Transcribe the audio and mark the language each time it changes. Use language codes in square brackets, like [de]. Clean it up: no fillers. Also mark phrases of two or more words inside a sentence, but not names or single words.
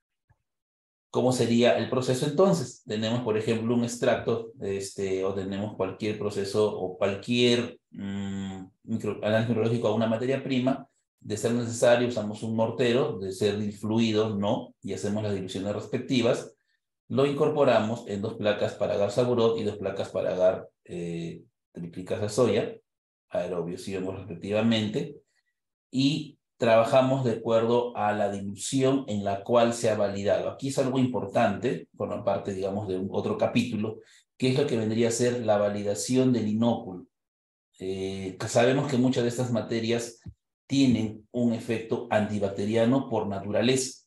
[es] ¿Cómo sería el proceso entonces? Tenemos, por ejemplo, un extracto o tenemos cualquier proceso o cualquier análisis microbiológico a una materia prima. De ser necesario, usamos un mortero, de ser fluido, no, y hacemos las diluciones respectivas. Lo incorporamos en 2 placas para agar saburot y 2 placas para agar triplicasa soya, aerobios y hongos respectivamente, y trabajamos de acuerdo a la dilución en la cual se ha validado. Aquí es algo importante, por parte, digamos, de otro capítulo, que es lo que vendría a ser la validación del inóculo. Sabemos que muchas de estas materias tienen un efecto antibacteriano por naturaleza.